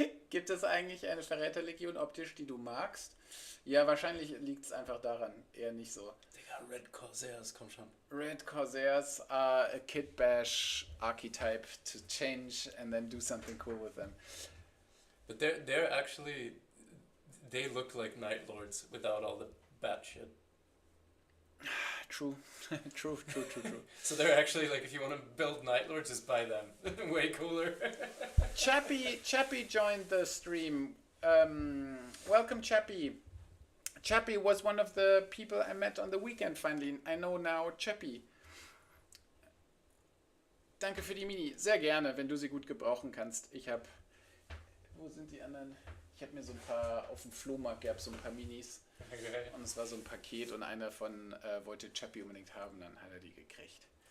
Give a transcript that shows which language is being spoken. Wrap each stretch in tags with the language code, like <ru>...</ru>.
<de>Gibt es eigentlich eine Verräterlegion optisch, die du magst? Ja, wahrscheinlich liegt es einfach daran, eher nicht so. Digga, Red Corsairs, komm schon.</de> <en>Red Corsairs are a Kid Bash archetype to change and then do something cool with them. But they're actually, they look like Night Lords without all the bat shit. True. True. So they're actually like, if you want to build Night Lords, just buy them. Way cooler. Chappie joined the stream. Welcome, Chappie. Chappie was one of the people I met on the weekend finally. I know now Chappie.</en> <de>Danke für die Mini. Sehr gerne, wenn du sie gut gebrauchen kannst. Wo sind die anderen? Ich habe mir so ein paar, auf dem Flohmarkt gab es so ein paar Minis. Okay. Und es war so ein Paket und einer von wollte Chappie unbedingt haben, dann hat er die gekriegt.</de>